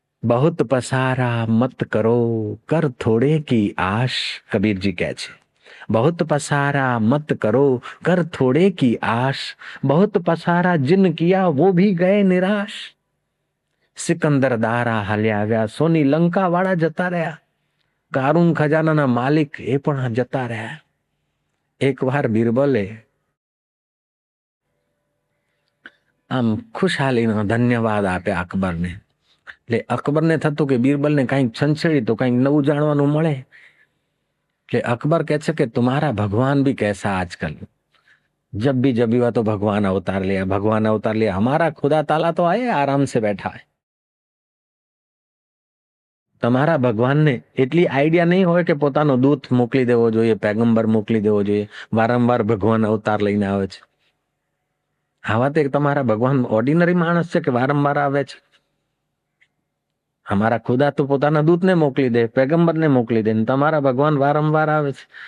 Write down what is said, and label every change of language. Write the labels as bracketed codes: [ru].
[hi] बहुत पसारा मत करो, कर थोड़े की आश। कबीर जी [gu] કહે છે, [hi] बहुत पसारा मत करो, कर थोड़े की आश। बहुत पसारा जिन किया वो भी गए निराश। [gu] સિકંદર દારા હાલ્યા આવ્યા, સોની લંકા વાળા જતા રહ્યા, કારૂન ખજાનાના માલિક એ પણ જતા રહ્યા. એકવાર બિરબલે આમ ખુશહાલીનો ધન્યવાદ આપ્યા અકબરને. એટલે અકબરને થતું કે બિરબલને કઈક છંછેડી તો કઈક નવું જાણવાનું મળે. એટલે અકબર કહે છે કે [hi] तुम्हारा भगवान भी कैसा आजकल, जब भी हुआ तो भगवान अवतार लिया, भगवान अवतार लिया. हमारा खुदा ताला तो आए आराम से बैठा है. [gu] તમારા ભગવાનને એટલી આઈડિયા નહીં હોય કે પોતાનો દૂત મોકલી દેવો જોઈએ, પેગમ્બર મોકલી દેવો જોઈએ, વારંવાર ભગવાન અવતાર લઈને આવે છે. આવા તે તમારા ભગવાન ઓર્ડિનરી માણસ છે કે વારંવાર આવે છે? અમારા ખુદા તો પોતાના દૂતને મોકલી દે, પેગમ્બરને મોકલી દે, તમારા ભગવાન વારંવાર આવે છે.